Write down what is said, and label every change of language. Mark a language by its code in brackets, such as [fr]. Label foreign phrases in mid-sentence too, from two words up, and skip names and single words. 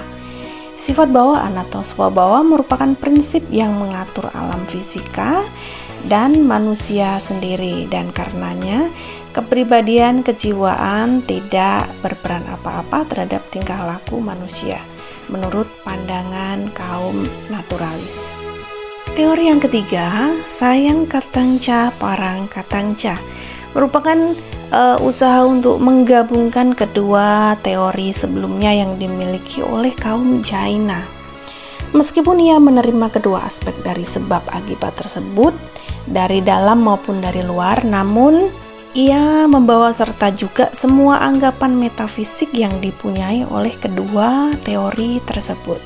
[id] Sifat bawaan atau swabhawa merupakan prinsip yang mengatur alam fisika dan manusia sendiri, dan karenanya kepribadian kejiwaan tidak berperan apa-apa terhadap tingkah laku manusia menurut pandangan kaum naturalis. Teori yang ketiga, [pi] sayang katang ca parang katang ca, [id] merupakan usaha untuk menggabungkan kedua teori sebelumnya yang dimiliki oleh kaum Jaina. Meskipun ia menerima kedua aspek dari sebab akibat tersebut, dari dalam maupun dari luar, namun ia membawa serta juga semua anggapan metafisik yang dipunyai oleh kedua teori tersebut.